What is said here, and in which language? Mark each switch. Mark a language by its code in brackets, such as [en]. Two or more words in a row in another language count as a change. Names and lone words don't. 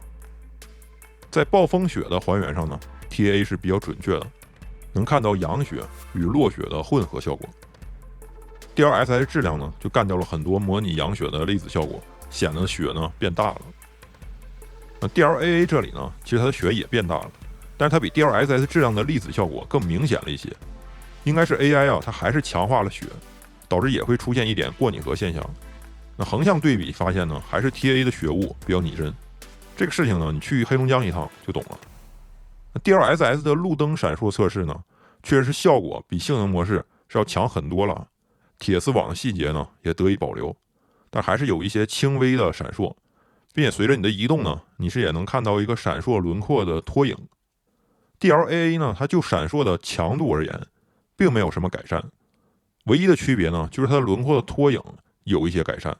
[zh] 在暴風雪的還原上呢 ，TAA 是比較準確的，能看到羊雪與落雪的混合效果。DLSS 質量呢，就幹掉了很多模擬羊雪的粒子效果，顯得雪呢變大了。那 DLAA 這裡呢，其實它的雪也變大了，但是它比 DLSS 質量的粒子效果更明顯了一些。應該是 AI 啊，它還是強化了雪，導致也會出現一點過擬合現象。那橫向對比發現呢，還是 TA 的雪霧比較擬真。這個事情呢，你去黑龍江一趟就懂了。那 DLSS 的路燈閃爍測試呢，確實效果比性能模式是要強很多了。鐵絲網的細節呢也得以保留，但還是有一些輕微的閃爍，並且隨着你的移動呢，你是也能看到一個閃爍輪廓的拖影。DLAA 呢，它就閃爍的強度而言，並沒有什麼改善，唯一的區別呢，就是它的輪廓的拖影有一些改善。